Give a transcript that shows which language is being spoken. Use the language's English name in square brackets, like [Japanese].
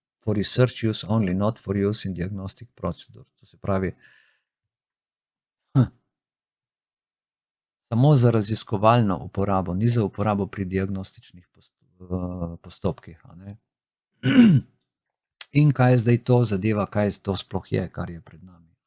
[English] For research use only, not for use in diagnostic procedure. [Slovenian] To se pravi, samo za raziskovalno uporabo, ni za uporabo pri diagnostičnih postopkih. In kaj je zdaj to zadeva, kaj to sploh je, kar je pred nami?